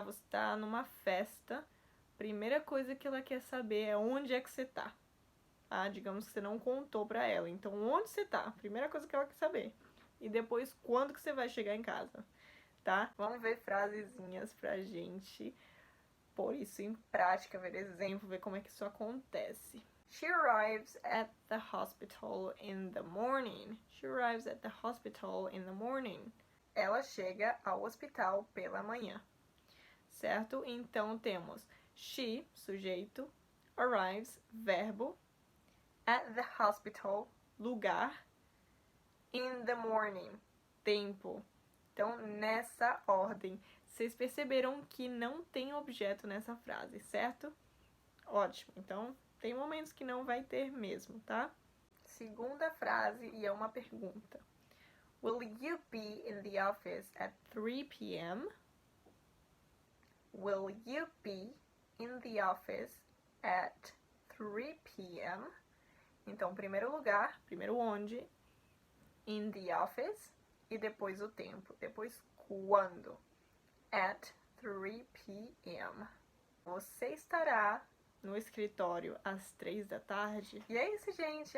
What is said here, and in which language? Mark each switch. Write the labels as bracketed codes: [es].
[pt] Você tá numa festa, a primeira coisa que ela quer saber é onde é que você tá. Ah, digamos que você não contou pra ela. Então, onde você tá? Primeira coisa que ela quer saber. E depois, quando que você vai chegar em casa, tá? Vamos ver frasezinhas pra gente pôr isso em prática, ver exemplo, ver como é que isso acontece. [en] She arrives at the hospital in the morning. She arrives at the hospital in the morning. [pt] Ela chega ao hospital pela manhã. Certo? Então temos she, sujeito, arrives, verbo, [en] at the hospital, [pt] lugar, [en] in the morning, [pt] tempo. Então, nessa ordem. Vocês perceberam que não tem objeto nessa frase, certo? Ótimo. Então, tem momentos que não vai ter mesmo, tá? Segunda frase, e é uma pergunta. [en] Will you be in the office at 3 p.m.? Will you be in the office at 3 p.m.? [pt] Então, primeiro lugar, primeiro onde, [en] in the office, [pt] e depois o tempo. Depois quando. [en] At 3 p.m. [pt] Você estará no escritório às 3 da tarde. E é isso, gente.